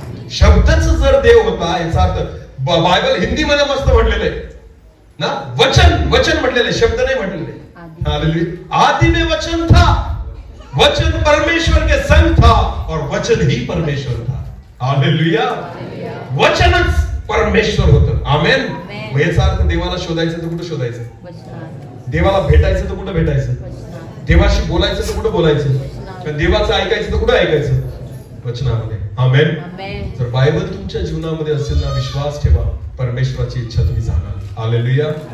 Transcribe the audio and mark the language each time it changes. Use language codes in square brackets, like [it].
[mr] शब्दच जर देव होता, याचा अर्थ बायबल हिंदी मध्ये मस्त म्हटलेलं आहे ना, वचन म्हटलेलं आहे, शब्द नाही म्हटलेले. हालेलुया. [hi] आदि में वचन था, वचन परमेश्वर के संग था और वचन ही परमेश्वर था. हालेलुया. [mr] वचनच परमेश्वर होतं. आमेन. आमेन. मग याचा अर्थ देवाला शोधायचं तर कुठं शोधायचं? वचनात. देवाला भेटायचं तर कुठं भेटायचं? वचनात. देवाशी बोलायचं तर कुठं बोलायचं? आणि देवाचं ऐकायचं तर कुठं ऐकायचं? वचनामध्ये. आमेन. आमेन. जर बायबल तुमच्या जीवनामध्ये असेल ना, विश्वास ठेवा, परमेश्वराची इच्छा तुम्ही जाणाल. हालेलुया.